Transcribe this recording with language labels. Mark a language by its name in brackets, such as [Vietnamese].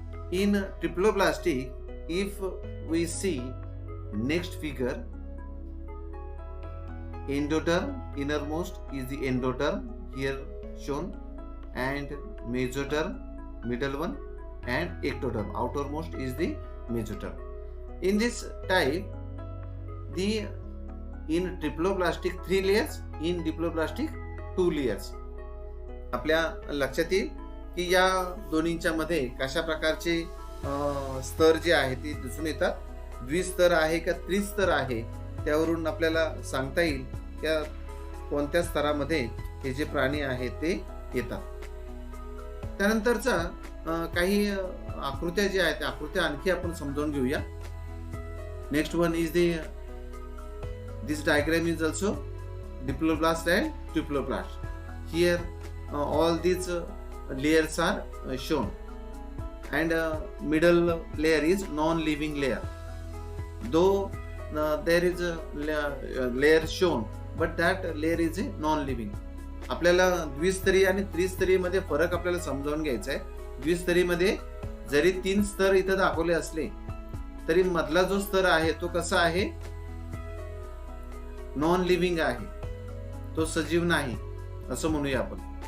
[English] In triploblastic, if we see next figure, endoderm, innermost is the endoderm here shown, and mesoderm, middle one, and ectoderm, outermost is the mesoderm. In this type, in triploblastic 3 layers, in diploblastic 2 layers. [Marathi] आपल्या लक्षात येईल की या दोन्हींच्या मध्ये कशा प्रकारचे स्तर जे आहे ते दिसून येतात. द्विस्तर आहे का त्रिस्तर आहे त्यावरून आपल्याला सांगता येईल त्या कोणत्या स्तरामध्ये हे जे प्राणी आहेत ते येतात. त्यानंतरचा काही आकृत्या ज्या आहेत त्या आकृत्या आणखी आपण समजावून घेऊया. [English] Next one is This diagram is also diploblast and triploblast. Here all these layers are shown, and middle layer is non-living layer. Though there is a layer shown, but that layer is a non-living. [Marathi] आपल्याला द्विस्तरीय आणि त्रिस्तरीय मध्ये फरक आपल्याला समजावून घ्यायचा आहे. द्विस्तरीय मध्ये जरी 3 स्तर इथं दाखवले असले तरी मधला जो स्तर आहे तो कसा आहे, नॉन लिव्हिंग आहे, तो सजीव नाही असं म्हणूया आपण.